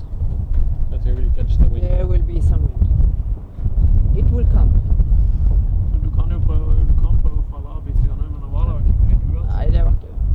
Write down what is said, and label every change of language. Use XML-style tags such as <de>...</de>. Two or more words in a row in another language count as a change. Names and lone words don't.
<en>But you will catch the wind. There will be some wind. It will come.</en> <no>Du kan prøve å falle av litt, men det var da ikke litt uansett. Nei, det var ikke.</no>